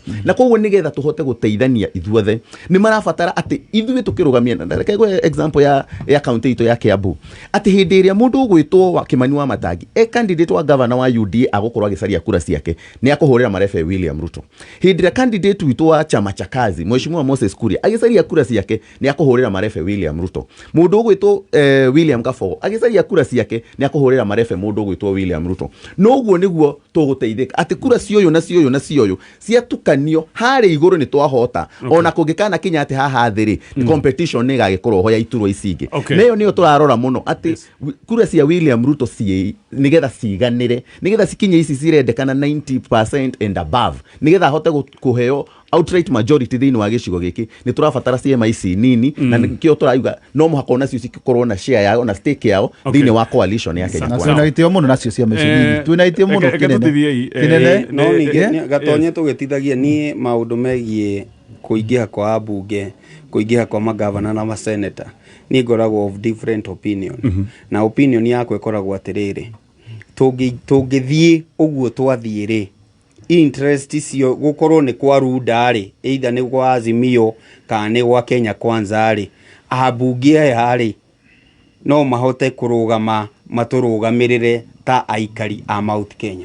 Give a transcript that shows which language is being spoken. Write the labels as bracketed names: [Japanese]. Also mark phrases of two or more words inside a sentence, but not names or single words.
[Kikuyu] Na koguo nĩgetha tũhote gũteithania ithuothe nĩ marabatara atĩ ithuĩ tũkĩrũgamia, na reke ngwe example ya county itũ ya Kiambu, atĩ hĩndĩ ĩrĩa mũndũ ũgwĩtwo Kimani wa Matangi candidate wa governor wa UDA agũkorwo agĩcaria kura ciake nĩ akũhũrĩra marebe William Ruto. Hĩndĩ ĩrĩa candidate witũ wa chama cha kazi Mheshimiwa Moses Kuria agĩcaria kura ciake nĩ akũhũrĩra marebe William Ruto. Mũndũ ũgwĩtwo William Kabogo agĩcaria kura ciake nĩ akũhũrĩra marebe mũndũ ũgwĩtwo William Ruto. Noguo nĩguo tũgũteithĩka atĩ kura cioyo na cioyo na cioyo ciatukanio harĩ igũrũ nĩ twahota, ona kũngĩkana kinya atĩ haha thĩ rĩ competition nĩ ĩgagĩkorwo ho ya iturwa ici ingĩ. Nayo nĩyo tũrarora mũno atĩ kura cia William Ruto nĩgetha ciganĩre, nĩgetha cikinye ici cirendekana 90% [English] and above, [Kikuyu] nĩgetha hote kũheo [English] outright majority [Kikuyu] thĩinĩ wa gĩcigo gĩkĩ nĩ tũrabatara ciama ici nini na nĩkĩo tũrauga no mũhaka onacio cikorwo na share yao na stake yao thĩinĩ wa coalition ya Kenya Kwanza. Na itĩo mũno nacio ciama ici nini twĩna itĩo mũno kĩnene no ningĩ gatonye tũgĩtithagia niĩ maũndũ megiĩ kũingĩha kwa ambunge, kũingĩha kwa magavana na maseneta, niĩ ngoragwo [English] of different opinion. [Kikuyu] Na opinion yakwa ĩkoragwo atĩrĩrĩ, tũngĩthiĩ ũguo twathiĩ rĩ interest icio gũkorwo nĩ kwa Runda rĩ either nĩ kwa Azimio kana nĩ kwa Kenya Kwanza rĩ, ambunge aya rĩ no mahote kũrũgama matũrũgamĩrĩre ta aikari a Mount Kenya.